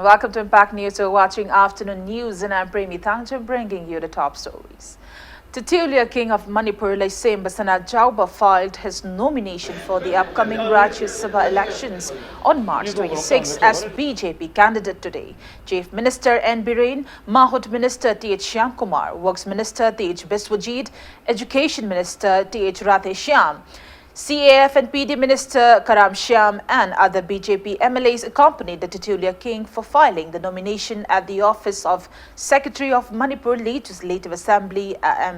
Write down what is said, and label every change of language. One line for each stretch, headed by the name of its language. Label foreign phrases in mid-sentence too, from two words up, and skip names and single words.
English: Welcome to Impact News. You're watching Afternoon News and I'm Premi Thangcham bringing you the top stories. Titular King of Manipur Laisemba Sanajauba filed his nomination for the upcoming Rajya Sabha elections on March 26 as BJP candidate today. Chief Minister N. Biren, Mahut Minister T.H. Shyamkumar, Works Minister T.H. Biswajit, Education Minister T.H. Ratheshyam, CAF and PD Minister Karam Shyam and other BJP MLAs accompanied the titular king for filing the nomination at the office of Secretary of Manipur Legislative Assembly M.